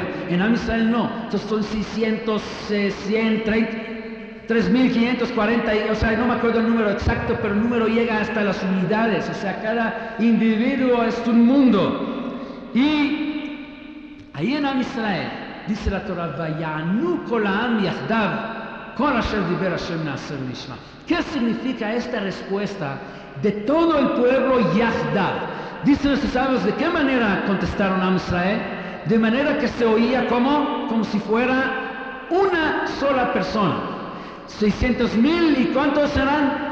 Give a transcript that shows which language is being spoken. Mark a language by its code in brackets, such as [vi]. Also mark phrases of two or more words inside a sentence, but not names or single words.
[es] En [he] עם ישראל [es] no, entonces son 600, 100, 3,540, o sea, no me acuerdo el número exacto, pero el número llega hasta las unidades, o sea, cada individuo es un mundo. Y ahí en Am Israel, dice la Torah, [he] ויענו כל העם יחדיו כל אשר דיבר השם נעשה ונשמע. [es] ¿Qué significa esta respuesta de todo el pueblo Yahdav? Dicen nuestros sabios, ¿de qué manera contestaron a Israel? De manera que se oía como si fuera una sola persona. 600,000, ¿y cuántos serán?